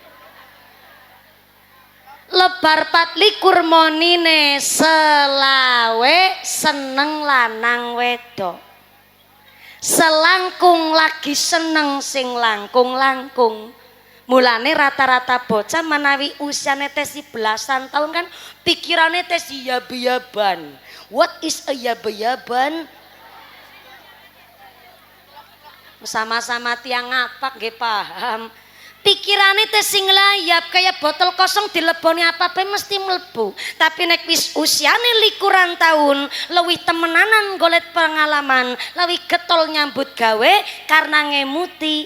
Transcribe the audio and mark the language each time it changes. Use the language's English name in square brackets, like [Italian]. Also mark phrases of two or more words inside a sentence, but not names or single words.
[Javanese] Lebar 24 monine selawe seneng lanang wedok. Selangkung lagi seneng sing langkung-langkung. Mulane rata-rata bocah menawi usiane tes belasan tahun kan pikirane tes yab-yaban. [English] What is a [Javanese] yab-yaban? Sama-sama tiang ngapak nggih paham. Pikirane tes sing layap kayak botol kosong dileboni apa-apa mesti mlebu. Tapi nek wis usiane 21 tahun, luwih temenanan golek pengalaman, luwih getol nyambut gawe karena ngemuti.